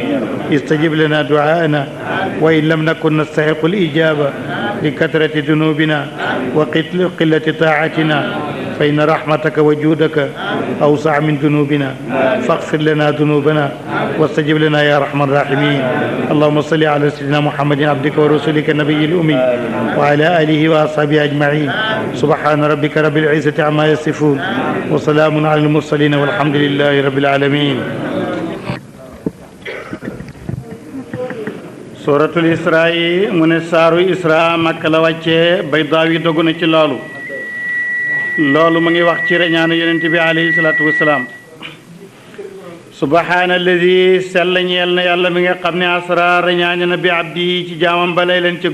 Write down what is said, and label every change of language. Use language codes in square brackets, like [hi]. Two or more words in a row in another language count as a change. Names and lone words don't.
[ar] استجب لنا دعاءنا وإن لم نكن نستحق الإجابة لكثرة ذنوبنا وقلة طاعتنا فإن رحمتك وجودك أوسع من ذنوبنا فاغفر لنا ذنوبنا واستجب لنا يا أرحم الراحمين. اللهم صل على سيدنا محمد عبدك ورسولك النبي الأمي وعلى آله وأصحابه أجمعين. سبحان ربك رب العزة عما يصفون وسلام على المرسلين والحمد لله رب العالمين. [wo] suratul Israa mu ne saaru Israa Makka la wàccee Baydaawi dogu na ci loolu mu ngi wax ci reñaanu yonent bi [ar] عليه الصلاة والسلام. سبحان الذي [wo] sell ñeel na yàlla mi nga xam ne asra reñaane na [ar] بعبده [wo] ci jaamam ba laylan ca